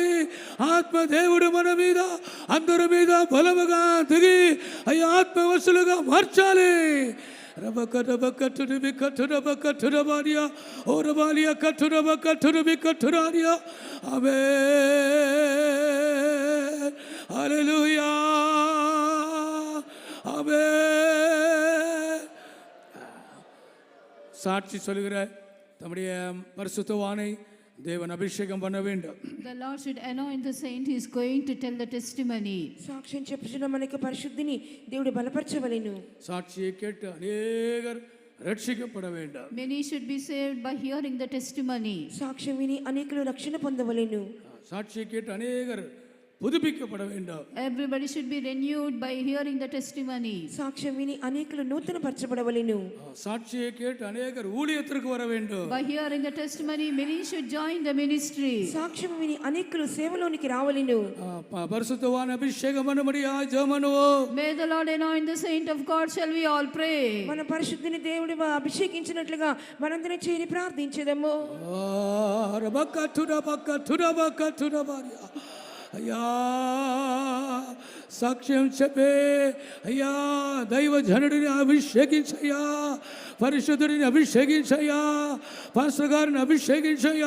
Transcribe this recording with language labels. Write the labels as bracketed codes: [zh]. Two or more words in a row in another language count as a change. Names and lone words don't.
[te] ఆత్మదేవుడు మన మీద అందరి మీద బలముగా దిగి అయ్యా ఆత్మవశులుగా మార్చాలి. రబకటబకటురబకటురబకటురబారియా ఓరబాలియా కటురబకటురబకటురారియా ఆమేన్ హల్లెలూయా ஆமென். [ta] சாட்சி சொல்லுகிற தம்முடைய பரிசுத்தவானை தேவன் அபிஷேகம் பண்ண வேண்டும். [en] The Lord should anoint the saint who is going to tell the testimony. [te] సాక్ష్యం చెప్పుచున్న మనకి పరిశుద్ధిని దేవుడు బలపరచవలెను. [ta] சாட்சியை கேட்டு அநேகர் ரட்சிக்கப்பட வேண்டும். [en] Many should be saved by hearing the testimony. [te] సాక్ష్యం విని అనేకులు రక్షణ పొందవలెను. [ta] சாட்சியை கேட்டு அநேகர் புதுப்பிக்கப்பட வேண்டும். [en] Everybody should be renewed by hearing the testimony. [te] సాక్ష్యం విని అనేకులు నూతన పరచబడవలెను. [ta] சாட்சியை கேட்டு அநேகர் ஊழியத்திற்கு வர வேண்டும். [en] By hearing the testimony, many should join the ministry. [te] సాక్ష్యం విని అనేకులు సేవలోనికి రావలెను. [ta] பரிசுத்தவான் அபிஷேகம் பண்ணும்படியாய் ஜெபம் பண்ணுவோம். [en] May the Lord anoint the saint of God. Shall we all pray? [te] మన పరిశుద్ధిని దేవుడు అభిషేకించినట్లుగా మనందరం చేరి ప్రార్థించేదము. అయ్యా సాక్ష్యం చెప్పే అయ్యా దైవ జనుడిని అభిషేకించయ్యా, పరిశుద్ధుడిని అభిషేకించయ్యా, పాస్టర్ గారిని అభిషేకించయ్యా.